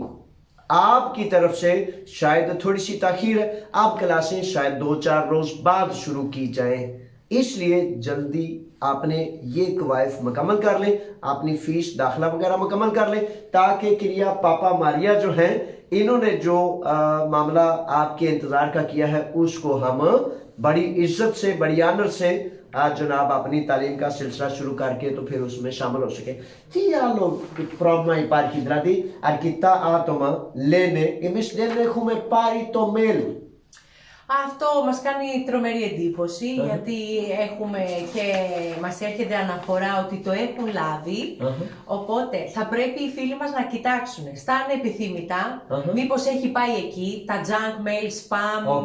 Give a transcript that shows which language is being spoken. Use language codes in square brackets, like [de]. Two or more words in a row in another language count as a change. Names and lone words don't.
[ur] آپ کی طرف سے شاید تھوڑی سی تاخیر ہے، اب کلاسیں شاید 2-4 روز بعد شروع کی جائیں، اس لیے جلدی آپ نے یہ قواعد مکمل کر لیں، اپنی فیس داخلہ وغیرہ مکمل کر لیں، تاکہ کریا پاپا ماریا جو ہیں، انہوں نے جو معاملہ آپ کے انتظار کا کیا ہے اس کو ہم بڑی عزت سے، بڑی آنر سے جناب اپنی تعلیم کا سلسلہ شروع کر کے تو پھر اس میں شامل ہو سکے. Tialo problema [el] υπάρχει, δηλαδή αρκετά άτομα λένε εμείς δεν έχουμε πάρει το mail. Αυτό μας κάνει τρομερή εντύπωση, γιατί έχουμε και μας έρχεται αναφορά ότι το έχουν λάβει, οπότε θα πρέπει οι φίλοι μας να κοιτάξουν στα ανεπιθύμητα, μήπως έχει πάει εκεί, τα [en] junk mail, [el] spam,